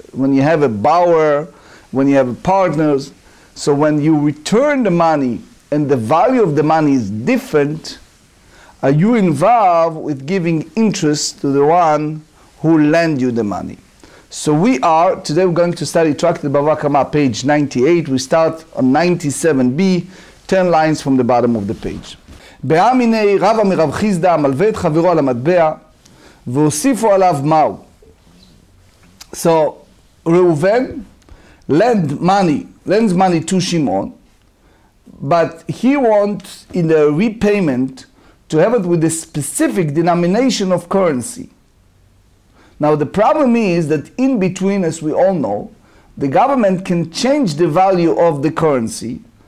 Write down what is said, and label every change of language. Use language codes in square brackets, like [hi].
[en] When you have a borrower, when you have partners, so when you return the money and the value of the money is different, are you involved with giving interest to the one who lend you the money? So today we're going to study Tractate Bava Kamma, page 98. We start on 97b, 10 lines from the bottom of the page. [he] בהאמיני רבא מרב חיסדא מלווה את חברו על המטבע והוסיפו עליו מהו. [en] So Reuven lends money to Shimon, but he wants in the repayment to have it with a specific denomination of currency. Now the problem is that in between, as we all know, the government can change the value of the currency.